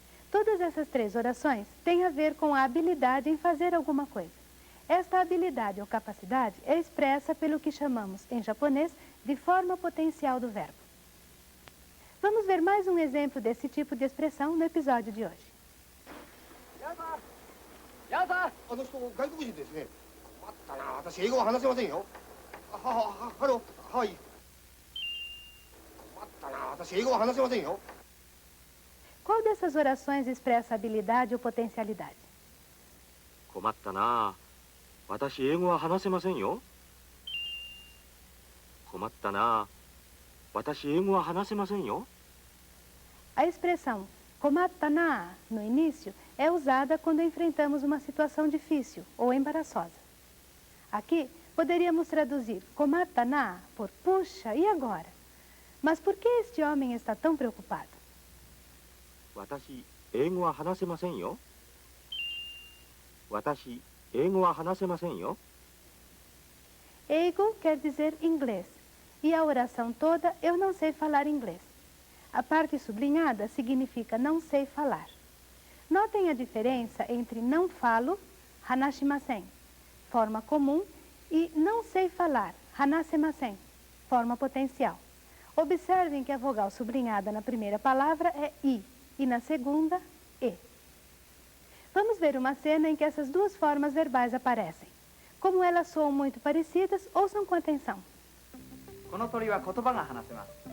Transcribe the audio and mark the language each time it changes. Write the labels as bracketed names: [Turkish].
[Portuguese] Todas essas três orações têm a ver com a habilidade em fazer alguma coisa. Esta habilidade ou capacidade é expressa pelo que chamamos, em japonês, de forma potencial do verbo. Vamos ver mais um exemplo desse tipo de expressão no episódio de hoje. [Japanese] ヤンさん、あの人外国人ですね。困ったな、私英語は話せませんよ。ハロー、はい。困ったな、私英語は話せませんよ。 [Portuguese] Qual dessas orações expressa habilidade ou potencialidade? [Japanese] 困ったな。私、英語は話せませんよ。困ったな。私、英語は話せませんよ。 [Portuguese] A expressão komatta na no início é usada quando enfrentamos uma situação difícil ou embaraçosa. Aqui poderíamos traduzir komatta na por puxa, e agora? Mas por que este homem está tão preocupado? [Japanese] 私、英語は話せませんよ。私、英語は話せませんよ。 [Portuguese] Eigo quer dizer inglês, e a oração toda eu não sei falar inglês. A parte sublinhada significa não sei falar. Notem a diferença entre não falo, hanashimasen, forma comum, e não sei falar, hanasemasen, forma potencial. Observem que a vogal sublinhada na primeira palavra é i e na segunda, e. Vamos ver uma cena em que essas duas formas verbais aparecem. Como elas soam muito parecidas, ouçam com atenção. [Japanese] この鳥は言葉が話せます。